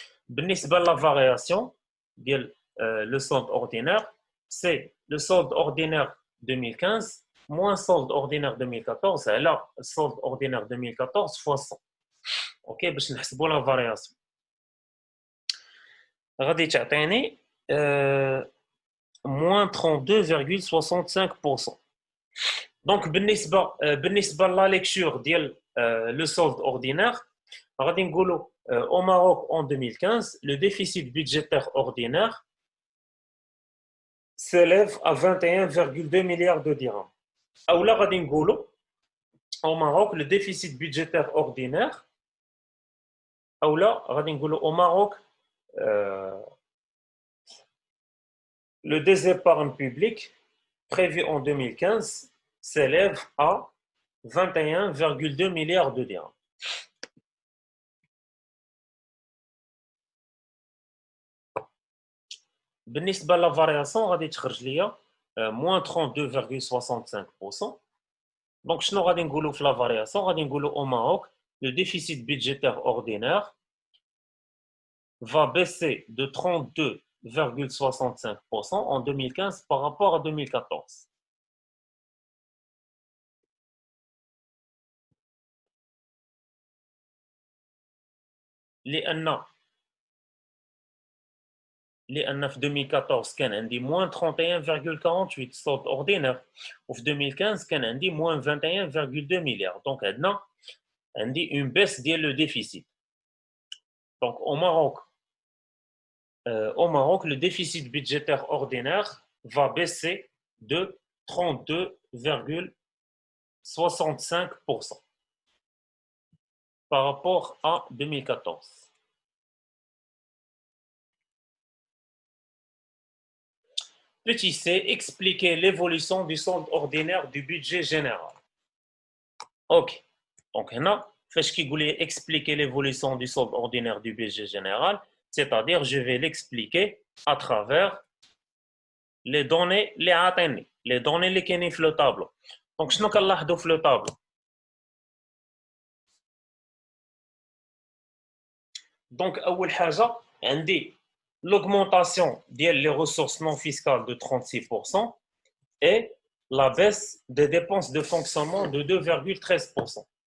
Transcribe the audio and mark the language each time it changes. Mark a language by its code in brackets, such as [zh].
[fr] بالنسبة la variation ديال le solde ordinaire, c'est le solde ordinaire 2015 moins solde ordinaire 2014 على solde ordinaire 2014 fois 100. [ar] Ok, باش نحسبوا [fr] la variation. [ar] غادي تعطيني [fr] moins 32,65%. Donc, بالنسبة la lecture ديال le solde ordinaire, [ar] غادي نقولوا [fr] au Maroc en 2015, le déficit budgétaire ordinaire s'élève à 21,2 milliards de dirhams. Ou là, [ar] غادي نقولوا [fr] au Maroc, le déficit budgétaire ordinaire, ou là, غادي نقولوا au Maroc, le désépargne public prévu en 2015 s'élève à 21,2 milliards de dirhams. [ar] بالنسبة [fr] la variation [ar] غادي تخرج ليا [fr] moins 32,65%. Donc [ar] شنو غادي نقولوا في [fr] la variation [ar] غادي نقولوا [fr] au Maroc le déficit budgétaire ordinaire va baisser de 32,65% en 2015 par rapport à 2014. [ar] لأن في 2014 كان عندي [fr] moins 31,48 solde ordinaire [ar] وفي 2015 كان عندي [fr] moins 21,2 milliards. Donc [ar] عندنا عندي [fr] une baisse ديال le déficit. Donc au Maroc, le déficit budgétaire ordinaire va baisser de 32,65% par rapport à 2014. Petit c, expliquer l'évolution du solde ordinaire du budget général. Ok, donc là, [ar] فاش كيقول لي [fr] expliquer l'évolution du solde ordinaire du budget général, c'est-à-dire je vais l'expliquer à travers les données [ar] اللي عاطيني [fr] les données [ar] اللي كاينين في [fr] لو طابلو. [ar] دونك شنو كنلاحظوا في [fr] لو طابلو؟ [ar] دونك اول حاجه عندي [fr] l'augmentation des ressources non fiscales de 36% et la baisse des dépenses de fonctionnement de 2,13%.